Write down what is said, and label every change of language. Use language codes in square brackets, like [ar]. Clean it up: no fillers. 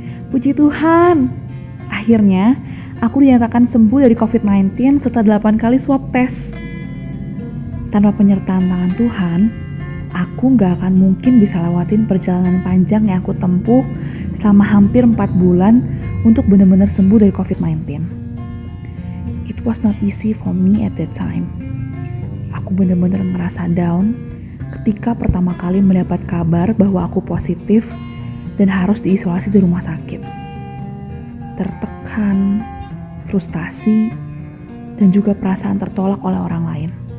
[id] Puji Tuhan, akhirnya aku dinyatakan sembuh dari COVID-19 setelah 8 kali swab test. Tanpa penyertaan tangan Tuhan, aku gak akan mungkin bisa lewatin perjalanan panjang yang aku tempuh selama hampir 4 bulan untuk benar-benar sembuh dari COVID-19. [en] It was not easy for me at that time. [id] Aku benar-benar ngerasa down ketika pertama kali mendapat kabar bahwa aku positif dan harus diisolasi di rumah sakit. Tertekan, frustasi, dan juga perasaan tertolak oleh orang lain.